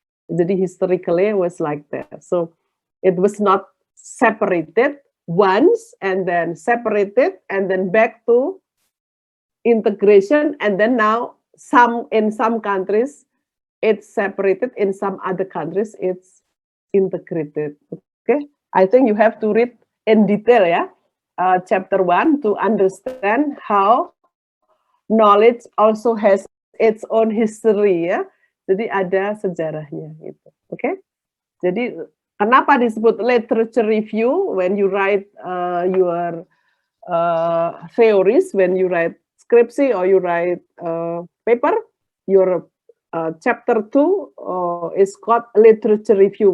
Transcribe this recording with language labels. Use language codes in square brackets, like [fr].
[en] Jadi historically was like that. So it was not separated once and then separated and then back to integration, and then now in some countries it's separated, in some other countries it's integrated. Okay, I think you have to read in detail ya chapter 1 to understand how knowledge also has its own history ya. [id] Jadi ada sejarahnya gitu. Oke. Jadi kenapa disebut [en] literature review when you write your theories, when you write skripsi or you write paper, your chapter 2 is called literature review.